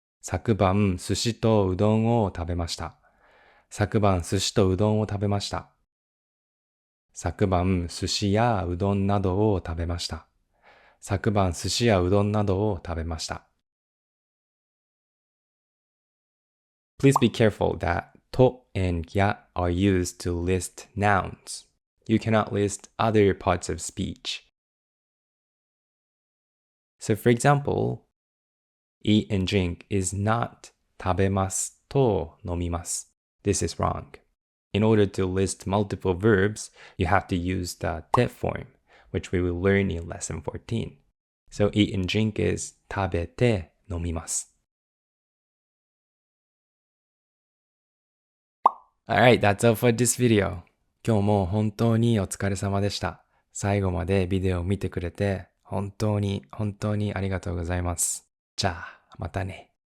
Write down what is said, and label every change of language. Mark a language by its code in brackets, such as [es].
[ja] 昨晩、寿司とうどんを食べました。昨晩、寿司とうどんを食べました。昨晩、寿司やうどんなどを食べました。昨晩、寿司やうどんなどを食べました。 [en] Please be careful that to and ya are used to list nouns. You cannot list other parts of speech. So for example, eat and drink is not [ja] 食べますと飲みます。 [en] This is wrong. In order to list multiple verbs, you have to use the te form, which we will learn in lesson 14. So eat and drink is [ja] 食べて飲みます。 [en] Alright, that's all for this video. [ja] 今日も本当にお疲れ様でした。最後までビデオを見てくれて本当にありがとうございます。じゃあ、またね。